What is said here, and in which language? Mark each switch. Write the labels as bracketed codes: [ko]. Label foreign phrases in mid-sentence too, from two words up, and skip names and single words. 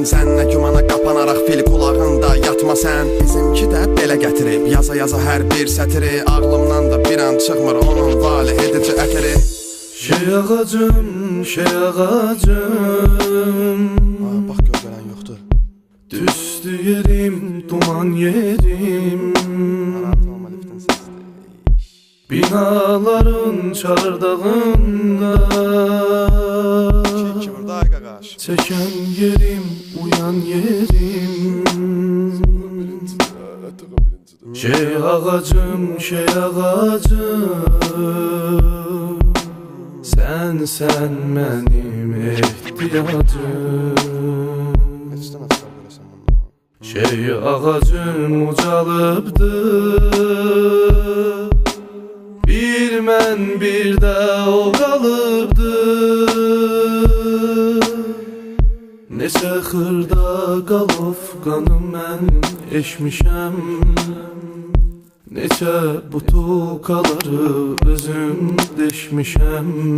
[az] Zənnə gümana qapanaraq fil qulağında yatma sən. Bizimki də belə gətirib, yaza hər bir sətiri. Ağlımdan da bir an çıxmır onun vali edici ətiri. Şey ağacım, şey ağacım. Bax gözlənən yoxdur. Düşdü yerim, duman yerim. Binaların çardağında çeken yerim, uyan yerim. Şey ağacım, şey ağacım. [tr] Sen benim ihtiyacım. [az] Şey ağacım ucalıbdı. Bir mən bir də o qalıbdı. Neçə xırda qalov qanım mən eşmişəm. Neçə butulkaları özüm deşmişəm.